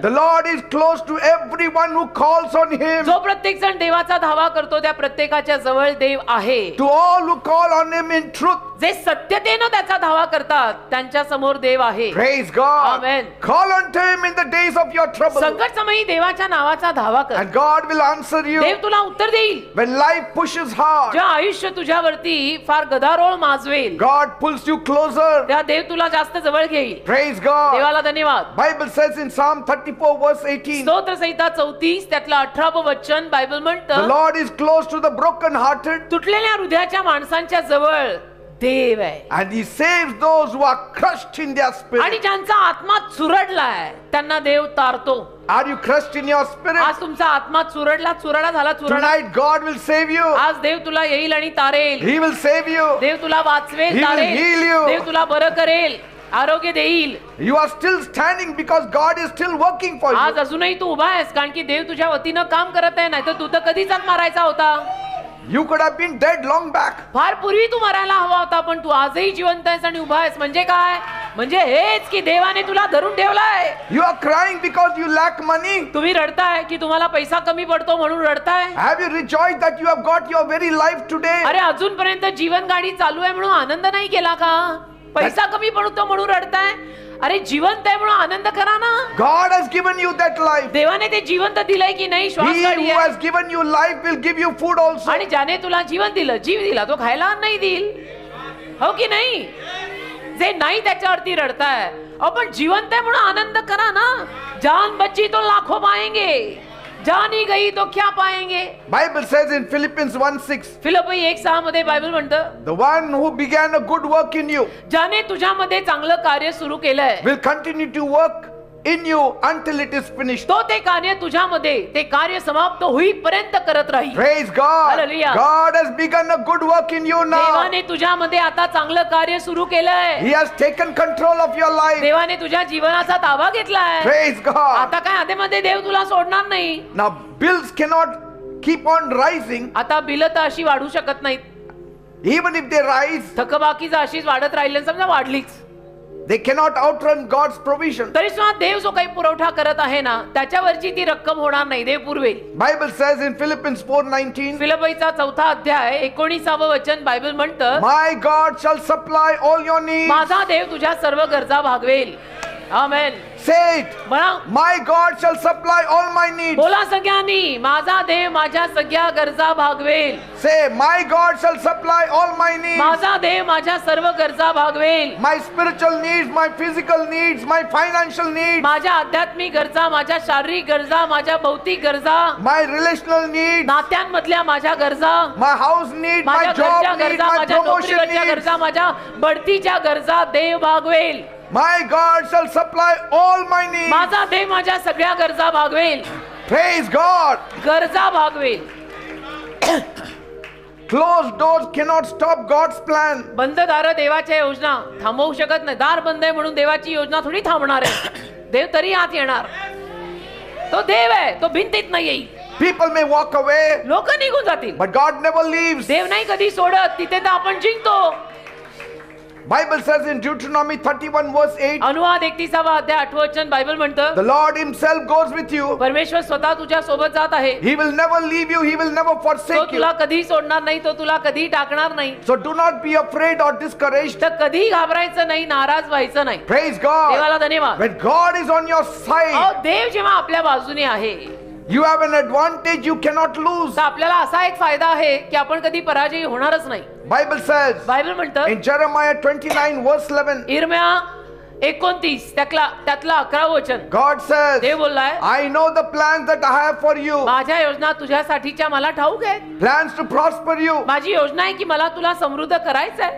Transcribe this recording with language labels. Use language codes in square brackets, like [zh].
[en] the Lord is close to everyone who calls on Him. [mr] जो प्रत्येक जण देवाचा धावा करतो त्या प्रत्येकाच्या जवळ देव आहे. [en] To all who call on Him in truth. [mr] जे सत्यतेनं त्याचा धावा करतात त्यांच्या समोर देव आहे. [en] Praise God. Amen. Call unto Him in the days of your trouble. [mr] संकट समयी देवाच्या नावाचा धावा कर. [en] And God will answer you. [mr] देव तुला उत्तर देईल. [en] When life pushes hard, [mr] जेव्हा आयुष्य तुझ्यावरती फार गदारोळ माजवेल [en] God pulls you closer. [mr] तेव्हा देव तुला जास्त जवळ घेईल. [en] Praise God. [mr] देवाला धन्यवाद. [en] Bible says in Psalm 34 verse 18, [mr] स्तोत्र संहिता 34 त्यातलं 18 वचन बायबल [en] the [mr] म्हणतं [en] Lord is close to the broken-hearted, [mr] तुटलेल्या हृदयाच्या माणसांच्या जवळ देव आहे. [en] and He saves those who are crushed in their [mr] आणि [en] spirit. [mr] ज्यांचा आत्मा चुरडलाय त्यांना देव तारतो. [en] Are you crushed in your spirit? [mr] आज तुमचा आत्मा चुरडा झाला. [en] Tonight God will save you. [mr] आज देव तुला येईल आणि तारेल. [en] He will save you. [mr] देव तुला वाचवेल, [en] He will [mr] तारेल. [en] heal you. [mr] देव तुला बरं करेल, आरोग्य देईल. [en] You are still standing because God is still working for [mr] आज [en] you. [mr] अजूनही तू उभा आहेस कारण की देव तुझ्या वतीनं काम करत आहे. नाही तर तू तर कधीच मारायचा होता. You could have been dead long back. फार पूर्वी तू मरायला हवा होता, पण तू आजही जिवंत आहेस आणि उभा आहेस. म्हणजे काय? म्हणजे हेच की देवाने तुला धरून ठेवलाय. [en] You are crying because you lack money. [mr] तुम्ही रडताय की तुम्हाला पैसा कमी पडतो म्हणून रडताय. [en] Have you rejoiced that you have got your very life today? [mr] अरे अजूनपर्यंत जीवन गाडी चालू आहे म्हणून आनंद नाही केला का? पैसा कमी पडतो म्हणून रडताय. अरे जिवंत आहे म्हणून आनंद करा ना. [en] God has given you that life. [mr] देवाने ते जिवंत दिलंय की नाही? श्वास [en] He [mr] काढली [en] who [mr] आहे. [en] has given you life will give you food also. [mr] आणि ज्याने तुला जीवन दिलं, जीव दिला, तो खायला नाही देईल. हो की नाही? जे नाही त्याच्यावरती रडताय. आपण जिवंत आहे म्हणून आनंद करा ना. [hi] जान बची तो लाखों पाएंगे, जानी गई तो क्या पाएंगे. [en] Bible says in Philippians 1:6, [mr] फिलिप्पी 1:6 मध्ये बायबल म्हणतं, [en] the one who began a good work in you [mr] ज्याने तुझ्यामध्ये चांगलं कार्य सुरू केलंय, [en] will continue to work in you until it is finished. [mr] तो ते कार्य तुझ्यामध्ये, ते कार्य समाप्त होईपर्यंत करत राहील. [en] Praise God. Hallelujah. God has begun a good work in you now. [mr] देवाने तुझ्यामध्ये आता चांगलं कार्य सुरू केलंय. [en] He has taken control of your life. [mr] देवाने तुझ्या जीवनाचा ताबा घेतलाय. [en] Praise God. [mr] आता काय आधेमध्ये देव तुला सोडणार नाही. [en] Now bills cannot keep on rising. [mr] आता बिलं तर अशी वाढू शकत नाहीत. [en] Even if they rise, [mr] थकबाकीचा अशीच वाढत राहिली, समजा वाढलीच, [en] they cannot outrun God's provision. [mr] तरी सुद्धा देव जो काही पुरवठा करत आहे ना, त्याच्यावरची ती रक्कम होणार नाही. देव पुरवेल. [en] Bible says in Philippians 4:19, [mr] फिलिप्पीचा 4 अध्याय 19 वचन बायबल म्हणतं, [en] my God shall supply all your needs. [mr] माझा देव तुझ्या सर्व गरजा भागवेल. आमेन. [en] Say it. [mr] म्हणा, [en] My God shall supply all my needs. [mr] बोला सगळ्यांनी, माझा देव माझ्या सगळ्या गरजा भागवेल. [en] Say, my God shall supply all my needs. [mr] माझा देव माझ्या सर्व गरजा भागवेल. [en] My spiritual needs, my physical needs, my financial needs, [mr] माझ्या आध्यात्मिक गरजा, माझ्या शारीरिक गरजा, माझ्या भौतिक गरजा, [en] my relational needs, [mr] नात्यांमधल्या माझ्या गरजा, [en] my house needs, my [mr] माझ्या [en] job [mr] घरच्या [en] needs, [mr] गरजा, [en] my [mr] माझ्या [en] promotion [mr] नोकरीवरच्या [en] needs. [mr] गरजा, माझ्या बढतीच्या गरजा देव भागवेल. [en] My God shall supply all my needs. [mr] माझा देव माझ्या सगळ्या गरजा भागवेल. [en] Praise God. [mr] गरजा भागवेल. [en] Closed doors cannot stop God's plan. [mr] बंद दार देवाच्या योजना थांबवू शकत नाही. दार बंद आहे म्हणून देवाची योजना थोडी थांबणार आहे. देव तरी आत येणार. तो देव आहे, तो भिंतीत नाही येईल. [en] People may walk away, [mr] लोक निघून जातील, [en] but God never leaves. [mr] देव नाही कधी सोडत. तिथे तर आपण जिंकतो. [en] Bible says in Deuteronomy 31:8, [mr] अनुवाद 31 अध्याय 8 वचन बायबल म्हणतं, [en] the Lord himself goes with you. [mr] परमेश्वर स्वतः तुझ्या सोबत जात आहे. [en] He will never leave you. He will never [mr] तो [en] forsake you. [mr] तुला कधी सोडणार नाही, तो तुला कधी टाकणार नाही. [en] So do not be afraid or discouraged. [mr] तर कधी घाबरायचं नाही, नाराज व्हायचं नाही. [en] Praise God. [mr] देवाला धन्यवाद. [en] When God is on your side, [mr] अहो, देव जेव्हा आपल्या बाजूने आहे, [en] you have an advantage you cannot lose. [mr] तर आपल्याला असा एक फायदा आहे की आपण कधी पराजयी होणारच नाही. [en] Bible says [mr] बायबल म्हणतं [en] in Jeremiah 29:11, [mr] इर्म्या 29 त्यातला 11 वचन, [en] God says, [mr] Dev बोललाय, [en] I know the plans that I have for you. [mr] माझ्या योजना तुझ्यासाठीच्या मला ठाऊक आहेत. [en] Plans to prosper you. [mr] माझी योजना आहे की मला तुला समृद्ध करायचंय.